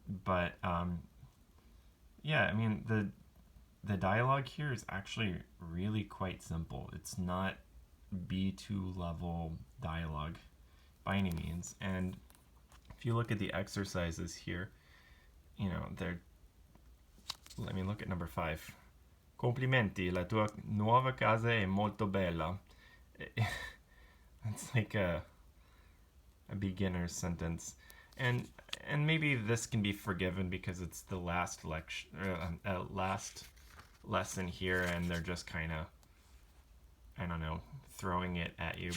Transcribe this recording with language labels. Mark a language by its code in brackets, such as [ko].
[en] But yeah, I mean, the dialogue here is actually really quite simple. It's not B2 level dialogue by any means. And if you look at the exercises here, you know, let me look at number 5. [it] Complimenti, la tua nuova casa è molto bella. [en] It's like a beginner's sentence. And maybe this can be forgiven because it's the last last lesson here, and they're just kind of, I don't know, throwing it at you.